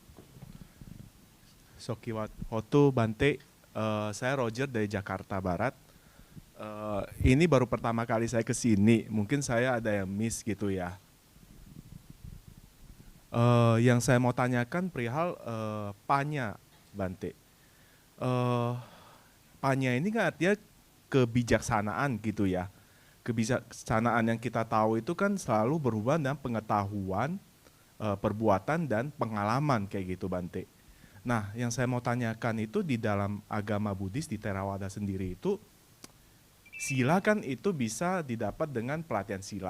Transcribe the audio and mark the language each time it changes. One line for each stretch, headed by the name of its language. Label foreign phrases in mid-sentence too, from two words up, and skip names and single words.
Pali: Sokiwatu Bante,
Indonesian: saya Roger dari Jakarta Barat. Ini baru pertama kali saya ke sini, mungkin saya ada yang miss gitu ya. Yang saya mau tanyakan perihal panya Bante. Panya ini kan artinya kebijaksanaan gitu ya. Kebijaksanaan yang kita tahu itu kan selalu berhubungan dengan pengetahuan, perbuatan dan pengalaman kayak gitu Bante. Nah yang saya mau tanyakan itu di dalam agama Buddhis di Theravada sendiri itu sila kan itu bisa didapat dengan pelatihan sila.